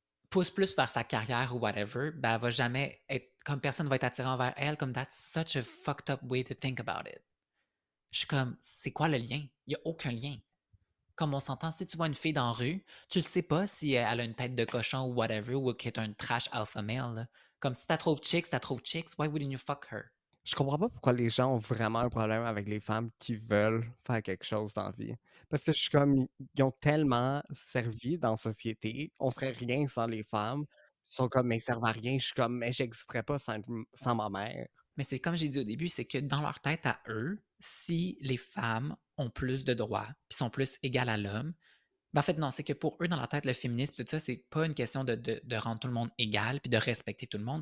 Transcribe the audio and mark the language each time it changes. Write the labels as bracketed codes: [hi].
[fr] pousse plus vers sa carrière ou whatever, ben, elle va jamais être comme personne va être attiré envers elle, comme [en] that's such a fucked up way to think about it. [fr] Je suis comme, c'est quoi le lien? Il y a aucun lien. Comme on s'entend, si tu vois une fille dans la rue, tu le sais pas si elle a une tête de cochon ou whatever, ou qu'elle est un trash alpha male, là. Comme si t'as trouves [en] chicks, why wouldn't you fuck her? [fr] Je comprends pas pourquoi les gens ont vraiment un problème avec les femmes qui veulent faire quelque chose dans la vie. Parce que je suis comme, ils ont tellement servi dans la société, on serait rien sans les femmes. Ils sont comme, mais ils servent à rien. Je suis comme, mais j'existerais pas sans ma mère. Mais c'est comme j'ai dit au début, c'est que dans leur tête à eux, si les femmes ont plus de droits, puis sont plus égales à l'homme, ben en fait, non, c'est que pour eux, dans leur tête, le féminisme, tout ça, c'est pas une question de rendre tout le monde égal puis de respecter tout le monde.